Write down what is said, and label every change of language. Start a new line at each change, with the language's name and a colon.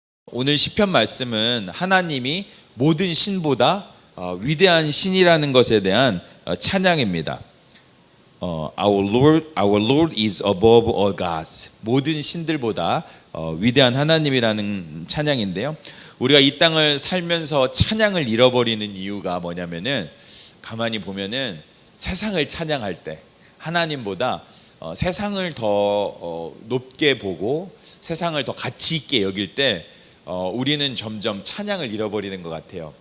Korean: 오늘 시편 말씀은 하나님이 모든 신보다 위대한 신이라는 것에 대한 찬양입니다.
English: Our Lord is above all gods.
Korean: 모든 신들보다 위대한 하나님이라는 찬양인데요. 우리가 이 땅을 살면서 찬양을 잃어버리는 이유가 뭐냐면은 가만히 보면은 세상을 찬양할 때 하나님보다 세상을 더 높게 보고 세상을 더 가치 있게 여길 때 우리는 점점 찬양을 잃어버리는 것 같아요.